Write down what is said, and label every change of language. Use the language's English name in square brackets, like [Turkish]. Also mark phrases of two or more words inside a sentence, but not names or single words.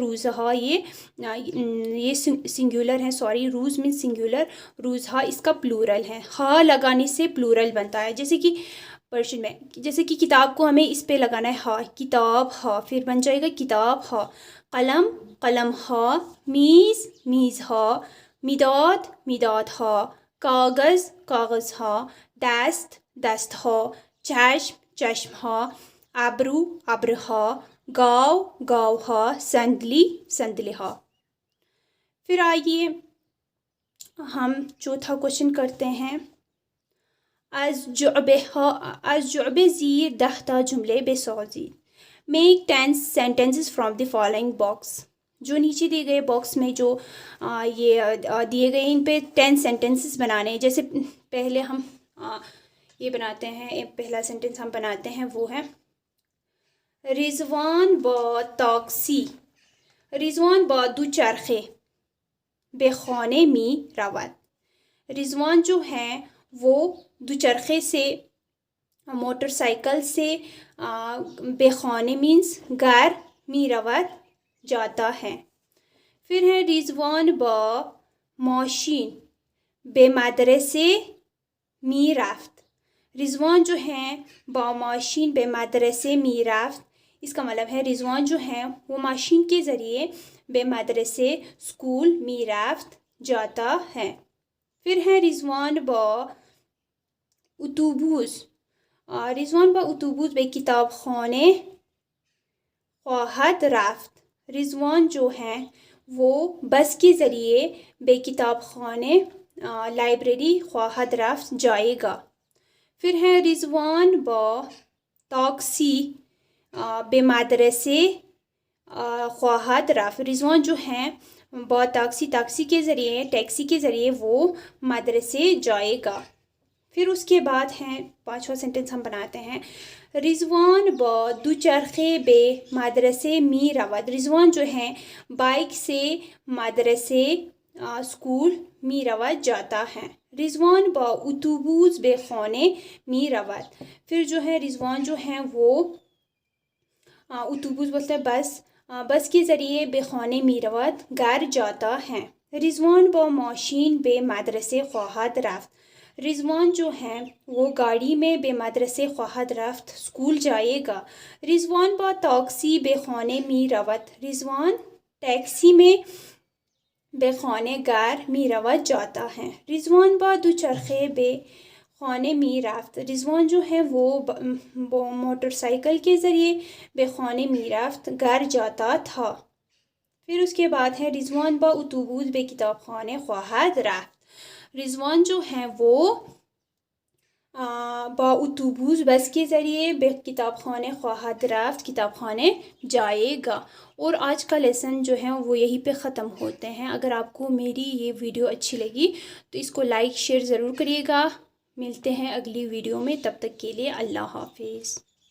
[Urdu] روزہا یہ سنگولر ہے. سوری روز مینس سنگولر. روزہا اس کا پلورل ہے. ہا لگانے سے پلورل بنتا ہے. جیسے کہ پرشن میں جیسے کہ کتاب کو ہمیں اس پہ لگانا ہے ہا. کتاب ہا پھر بن جائے گا کتاب ہا. [Persian] قلم قلم ہا. میز میز ہا. مداد مداد ہا. کاغذ کاغذ ہا. دست دست ہا. چشم چشم ہا. ابرو ابر ہا. گاؤ گاؤ ہا. سندلی سندلی ہا. [Urdu] پھر آئیے ہم چوتھا کوشچن کرتے ہیں. [Persian] از جعبه زیر 10 تا جملے بسازید. [English] میک 10 sentences from the following box. [Urdu] جو نیچے دیے گئے باکس میں جو یہ دیے گئے ان پہ 10 sentences بنانے. جیسے پہلے ہم یہ بناتے ہیں. پہلا سینٹنس ہم بناتے ہیں وہ ہے رضوان [Persian] با تاکسی. رضوان با دوچرخه به خانه می رود. [Urdu] رضوان جو ہیں وہ دوچرخے سے موٹر سائیکل سے [Persian] بے خانے [Urdu] مینس گھر [Persian] می رود [Urdu] جاتا ہے. پھر ہے [Persian] رضوان با ماشین بے مدرسے می رفت. رضوان [Urdu] جو ہیں [Persian] با ماشین بے مدرسے می رفت. [Urdu] اس کا مطلب ہے رضوان جو ہیں وہ ماشین کے ذریعے [Persian] بے مدرسے [Urdu] اسکول [Persian] می رفت [Urdu] جاتا ہے. پھر ہے رضوان [Persian] با اتوبوس. رضوان با اتوبوس به کتاب خانه خواهد رفت. [Urdu] رضوان جو ہیں وہ بس کے ذریعے [Persian] بے کتاب خانے [Urdu] لائبریری [Persian] خواہد رفت [Urdu] جائے گا. پھر ہے [Persian] رضوان با تاکسی بے مدرسے خواہد رفت. [Urdu] رضوان جو ہیں [Persian] با تاکسی [Urdu] کے ذریعے ٹیکسی کے ذریعے وہ مدرسے جائے گا. پھر اس کے بعد ہیں 5واں سینٹنس ہم بناتے ہیں رضوان [Persian] با دوچرخے بے مدرسے می رود. [Urdu] رضوان جو ہیں بائک سے مدرسے اسکول [Persian] می رود [Urdu] جاتا ہے. [Persian] رضوان با اتوبوس بے خانے می رود. [Urdu] پھر جو ہے رضوان جو ہیں وہ اتوبوس بولتے ہیں بس کے ذریعے [Persian] بے خانے می رود [Urdu] گھر جاتا ہے. [Persian] رضوان با ماشین بے مدرسے خواہد رفت. [Urdu] رضوان جو ہیں وہ گاڑی میں [Persian] بے مدرسے خواہد رفت [Urdu] اسکول جائے گا. [Persian] رضوان با تاکسی بے خانے می رود. [Urdu] رضوان ٹیکسی میں [Persian] بے خانے [Urdu] گھر [Persian] می رود [Urdu] جاتا ہے. [Persian] رضوان با دوچرخے بے خانے می رفت. [Urdu] رضوان جو ہے وہ موٹر سائیکل کے ذریعے [Persian] بے خانے می رفت [Urdu] گھر جاتا تھا. پھر اس کے بعد ہے [Persian] رضوان با اتوبوس بے کتاب خانے خواہد رفت. [Urdu] رضوان جو ہیں وہ [Persian] با اتوبوس [Urdu] بس کے ذریعے [Persian] بے کتاب خانے خواہد رفت [Urdu] کتاب خانے جائے گا. اور آج کا لیسن جو ہے وہ یہیں پہ ختم ہوتے ہیں. اگر آپ کو میری یہ ویڈیو اچھی لگی تو اس کو لائک شیئر ضرور کریے گا. ملتے ہیں اگلی ویڈیو میں. تب تک کے لیے اللہ حافظ.